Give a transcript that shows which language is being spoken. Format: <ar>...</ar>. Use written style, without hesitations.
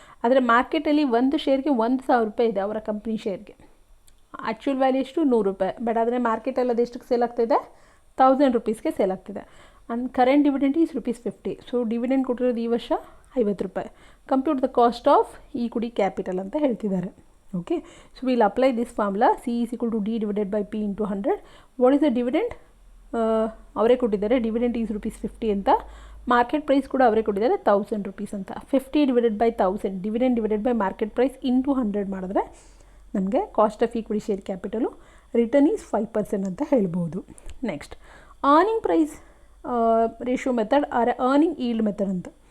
<kn>ಆದರೆ ಮಾರ್ಕೆಟಲ್ಲಿ ಒಂದು ಶೇರ್ಗೆ ₹1,000 ಇದೆ ಅವರ ಕಂಪ್ನಿ ಶೇರ್ಗೆ. ಆ್ಯಕ್ಚುಯಲ್ ವ್ಯಾಲ್ಯೂ ಎಷ್ಟು ₹100. ಬಟ್ ಆದರೆ ಮಾರ್ಕೆಟಲ್ಲಿ ಅದು ಎಷ್ಟಕ್ಕೆ ಸೇಲ್ ಆಗ್ತಿದೆ? 1000 ರೂಪೀಸ್ಗೆ ಸೇಲ್ ಆಗ್ತಿದೆ.</kn> <en>And current dividend is ₹50.</en> <kn>So dividend ಕೊಟ್ಟಿರೋದು ಈ ವರ್ಷ ₹50.</kn> <en>compute the cost of equity capital</en> <kn>ಅಂತ ಹೇಳ್ತಿದ್ದಾರೆ.</kn> <en>Okay, so will apply this formula C is equal to D divided by P into 100. What is the dividend?</en> <kn>ಅವರೇ ಕೊಟ್ಟಿದ್ದಾರೆ dividend is ₹50 ಅಂತ. Market price ಕೂಡ ಅವರೇ ಕೊಟ್ಟಿದ್ದಾರೆ 1000 ರೂಪೀಸ್ ಅಂತ. 50 divided by 1000 dividend divided by market price into 100 ಮಾಡಿದ್ರೆ ನಮಗೆ cost of equity share capital return is 5% ಅಂತ ಹೇಳ್ಬೋದು. Next earning price ratio method R earning yield method ಅಂತ.</kn>